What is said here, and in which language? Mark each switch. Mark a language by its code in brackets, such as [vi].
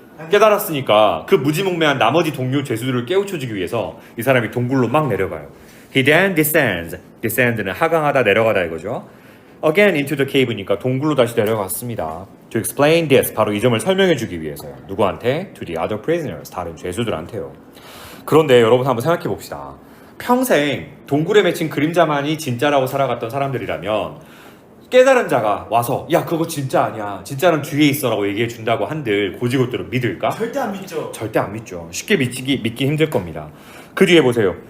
[ko] 깨달았으니까 그 무지몽매한 나머지 동료 죄수들을 깨우쳐주기 위해서 이 사람이 동굴로 막 내려가요. [en] He then descends. [ko] descend는 하강하다, 내려가다 이거죠. [en] Again into the cave [ko] 니까 동굴로 다시 내려갔습니다. [en] To explain this, [ko] 바로 이 점을 설명해주기 위해서요. 누구한테? [en] To the other prisoners, [ko] 다른 죄수들한테요. 그런데 여러분 한번 생각해 봅시다. 평생 동굴에 맺힌 그림자만이 진짜라고 살아갔던 사람들이라면 깨달은 자가 와서 야 그거 진짜 아니야, 진짜는 뒤에 있어라고 얘기해 준다고 한들 고지고대로 믿을까? 절대 안 믿죠. 절대 안 믿죠. 쉽게 믿기 힘들 겁니다. 그 뒤에 보세요.